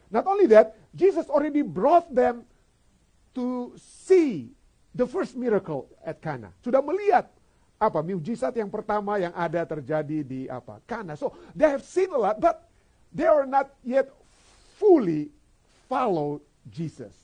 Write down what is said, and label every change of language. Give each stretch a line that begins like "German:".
English: Not only that, Jesus already brought them to see the first miracle at Cana.
Indonesian: Sudah melihat mukjizat yang pertama yang ada terjadi di Cana.
English: So they have seen a lot, but they are not yet fully follow Jesus.